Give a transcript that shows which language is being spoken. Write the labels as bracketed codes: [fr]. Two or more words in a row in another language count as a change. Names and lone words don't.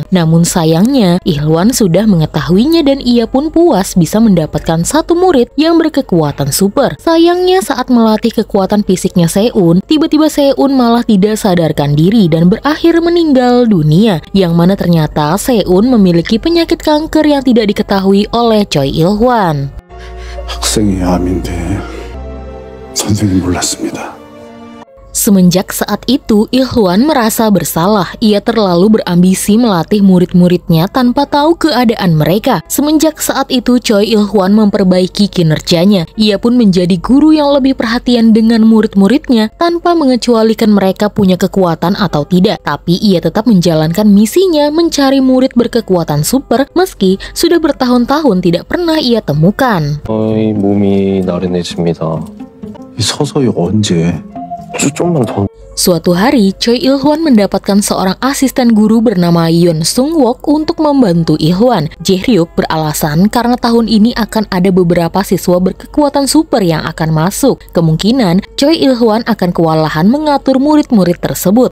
[id] Namun sayangnya, Il-hwan sudah mengetahuinya dan ia pun puas bisa mendapatkan satu murid yang berkekuatan super. Sayangnya saat melatih kekuatan fisiknya Seun, tiba-tiba Seun malah tidak sadarkan diri dan berakhir meninggal dunia. Yang mana ternyata Seun memiliki penyakit kanker yang tidak diketahui oleh Choi Il-hwan. [ko] 학생이 암인데 선생님 몰랐습니다. [id] Semenjak saat itu, Il-hwan merasa bersalah. Ia terlalu berambisi melatih murid-muridnya tanpa tahu keadaan mereka. Semenjak saat itu, Choi Il-hwan memperbaiki kinerjanya. Ia pun menjadi guru yang lebih perhatian dengan murid-muridnya tanpa mengecualikan mereka punya kekuatan atau tidak. Tapi ia tetap menjalankan misinya mencari murid berkekuatan super meski sudah bertahun-tahun tidak pernah ia temukan. [ko] 저희 몸이 나른해집니다. 서서히 언제? 좀만 더. [id] Suatu hari, Choi Il-hwan mendapatkan seorang asisten guru bernama Yeon Sung-wook untuk membantu Il-hwan. Jae-ryuk beralasan karena tahun ini akan ada beberapa siswa berkekuatan super yang akan masuk. Kemungkinan Choi Il-hwan akan kewalahan mengatur murid-murid tersebut.